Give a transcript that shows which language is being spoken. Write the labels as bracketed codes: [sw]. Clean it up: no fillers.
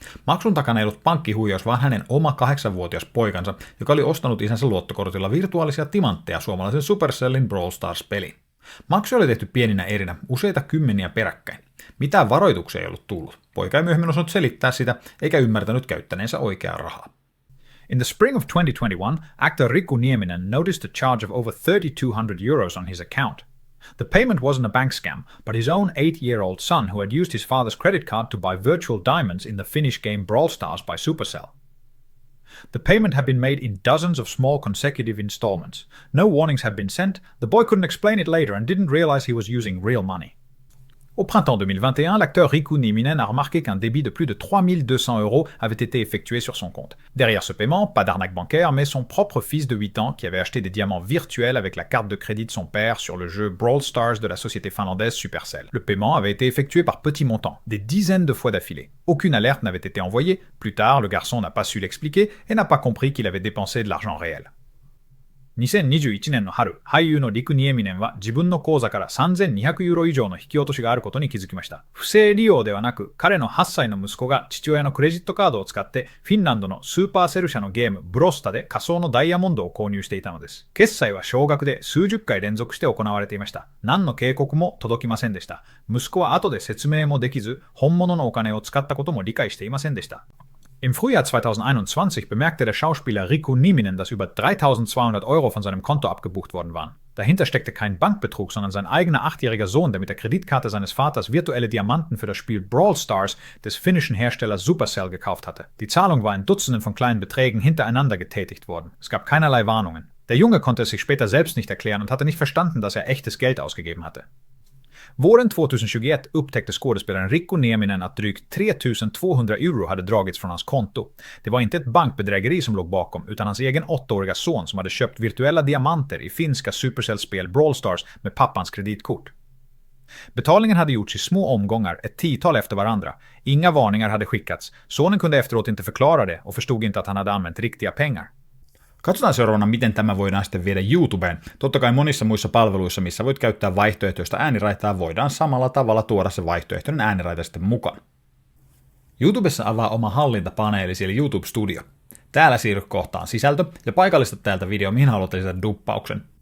[fi] Maksun takana ei ollut pankkihuijaus, vaan hänen oma 8-vuotias poikansa, joka oli ostanut isänsä luottokortilla virtuaalisia timantteja suomalaisen Supercellin Brawl Stars-peliin. Maksu oli tehty pieninä erinä, useita kymmeniä peräkkäin. Mitään varoituksia ei ollut tullut. Poika ei myöhemmin osannut selittää sitä, eikä ymmärtänyt käyttäneensä oikeaa rahaa. [en] In the spring of 2021, actor Riku Nieminen noticed a charge of over 3,200 € on his account. The payment wasn't a bank scam, but his own 8-year-old son who had used his father's credit card to buy virtual diamonds in the Finnish game Brawl Stars by Supercell. The payment had been made in dozens of small consecutive installments. No warnings had been sent, the boy couldn't explain it later and didn't realize he was using real money. [fr] Au printemps 2021, l'acteur Riku Nieminen a remarqué qu'un débit de plus de 3200 € avait été effectué sur son compte. Derrière ce paiement, pas d'arnaque bancaire, mais son propre fils de 8 ans qui avait acheté des diamants virtuels avec la carte de crédit de son père sur le jeu Brawl Stars de la société finlandaise Supercell. Le paiement avait été effectué par petits montants, des dizaines de fois d'affilée. Aucune alerte n'avait été envoyée. Plus tard, le garçon n'a pas su l'expliquer et n'a pas compris qu'il avait dépensé de l'argent réel. [ja] 2021年の春、俳優のリク・ニエミネンは自分の口座から3200ユーロ以上の引き落としがあることに気づきました。不正利用ではなく、彼の8歳の息子が父親のクレジットカードを使ってフィンランドのスーパーセル社のゲームブロスタで仮想のダイヤモンドを購入していたのです。決済は少額で数十回連続して行われていました。何の警告も届きませんでした。息子は後で説明もできず、本物のお金を使ったことも理解していませんでした。 [de] Im Frühjahr 2021 bemerkte der Schauspieler Riku Nieminen, dass über 3.200 € von seinem Konto abgebucht worden waren. Dahinter steckte kein Bankbetrug, sondern sein eigener 8-jähriger Sohn, der mit der Kreditkarte seines Vaters virtuelle Diamanten für das Spiel Brawl Stars des finnischen Herstellers Supercell gekauft hatte. Die Zahlung war in Dutzenden von kleinen Beträgen hintereinander getätigt worden. Es gab keinerlei Warnungen. Der Junge konnte es sich später selbst nicht erklären und hatte nicht verstanden, dass er echtes Geld ausgegeben hatte. [sv] Våren 2021 upptäckte skådespelaren Rico Nieminen att drygt 3200 euro hade dragits från hans konto. Det var inte ett bankbedrägeri som låg bakom, utan hans egen 8-åriga son som hade köpt virtuella diamanter i finska Supercell-spel Brawl Stars med pappans kreditkort. Betalningen hade gjorts i små omgångar, ett 10-tal efter varandra. Inga varningar hade skickats. Sonen kunde efteråt inte förklara det och förstod inte att han hade använt riktiga pengar. [fi] Katsotaan seuraavana, miten tämä voidaan sitten viedä YouTubeen. Totta kai monissa muissa palveluissa, missä voit käyttää vaihtoehtoista ääniraitaa, voidaan samalla tavalla tuoda se vaihtoehtoinen ääniraita sitten mukaan. YouTubessa avaa oma hallintapaneeli, eli YouTube Studio. Täällä siirry kohtaan sisältö ja paikallista täältä video, mihin haluat lisätä duppauksen.